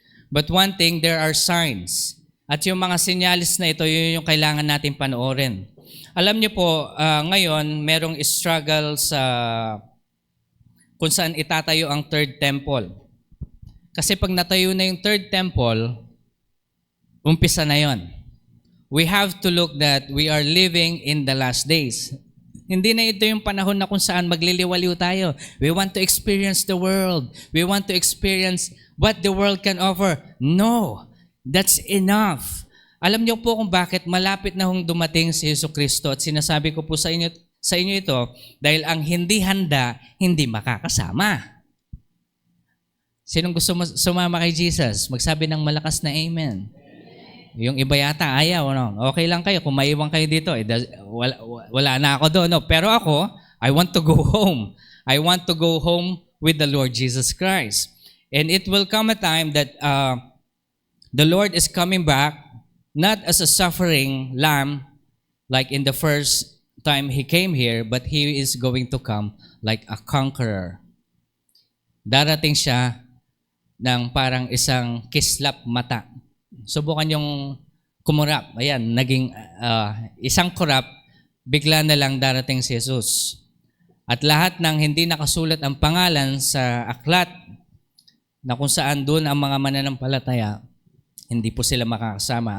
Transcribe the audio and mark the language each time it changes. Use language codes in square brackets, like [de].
[en] But one thing, there are signs. [tl] At yung mga sinyalis na ito, yun yung kailangan natin panoorin. Alam niyo po, ngayon, merong struggle sa kung saan itatayo ang third temple. Kasi pag natayo na yung third temple, umpisa na yon. [en] We have to look that we are living in the last days. [tl] Hindi na ito yung panahon na kung saan magliliwaliw tayo. [en] We want to experience the world. We want to experience what the world can offer. No, that's enough. [tl] Alam niyo po kung bakit malapit na hong dumating si Jesucristo, at sinasabi ko po sa inyo ito dahil ang hindi handa, hindi makakasama. Sinong gusto sumama kay Jesus? Magsabi ng malakas na amen. Yung iba yata ayaw, Okay lang kayo kung maiwan kayo dito. Wala na ako doon. Pero ako, [en] I want to go home. I want to go home with the Lord Jesus Christ. And it will come a time that the Lord is coming back not as a suffering lamb like in the first time He came here, but He is going to come like a conqueror. [tl] Darating siya ng parang isang kislap mata. Subukan yung kumurap. Ayan, naging isang kurap, bigla na lang darating si Jesus. At lahat ng hindi nakasulat ang pangalan sa aklat na kung saan doon ang mga mananampalataya, hindi po sila makakasama.